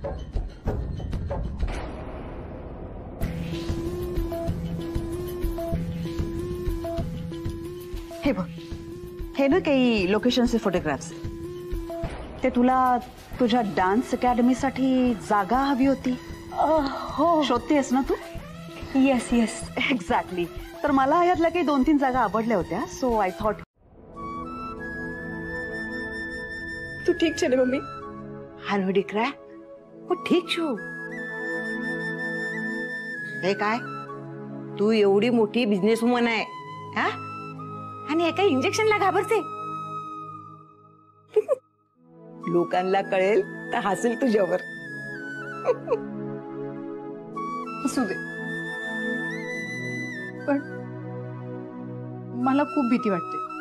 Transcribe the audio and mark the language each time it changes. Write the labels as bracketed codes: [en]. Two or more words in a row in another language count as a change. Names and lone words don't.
[mr] हे बघ, हे ना काही लोकेशनचे फोटोग्राफ्स. ते तुला तुझ्या डान्स अकॅडमीसाठी जागा हवी होती. हो, शोधतेस ना तू? [en] yes yes, [mr] एक्झॅक्टली. तर मला यातल्या काही 2-3 जागा आवडल्या होत्या, [en] so I thought. [gu] તું ઠીક છે ને મમ્મી? હાલો દીકરા, હું ઠીક છું. [mr] हे काय तू एवढी मोठी [en] business woman [mr] आहे हा आणि एका इंजेक्शनला घाबरते लोकांना कळेल तर हसेल तुझ्यावर असू दे पण मला खूप भीती वाटते.